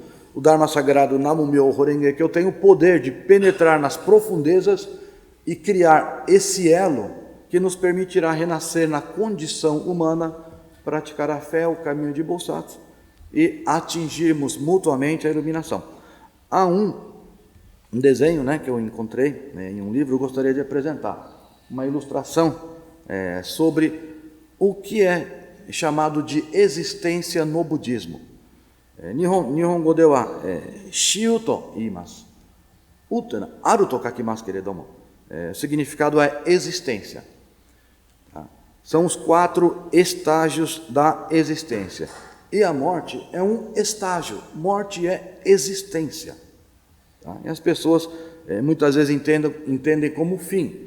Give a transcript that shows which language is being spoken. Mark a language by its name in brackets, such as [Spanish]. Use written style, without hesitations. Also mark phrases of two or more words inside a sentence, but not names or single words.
[Portuguese] O Dharma Sagrado Nam-myoho Renge Kyo tem o poder de penetrar nas profundezas e criar esse elo que nos permitirá renascer na condição humana, praticar a fé, o caminho de Bodhisattva e atingirmos mutuamente a iluminação. Há um desenho que eu encontrei em um livro, eu gostaria de apresentar, uma ilustração sobre o que é chamado de existência no budismo. [Japanese] 日本語では死有と言います. 歌あると書きますけれども. [Portuguese] O significado é existência. São os 4 estágios da existência. E a morte é um estágio. Morte é existência. E as pessoas muitas vezes entendem como fim.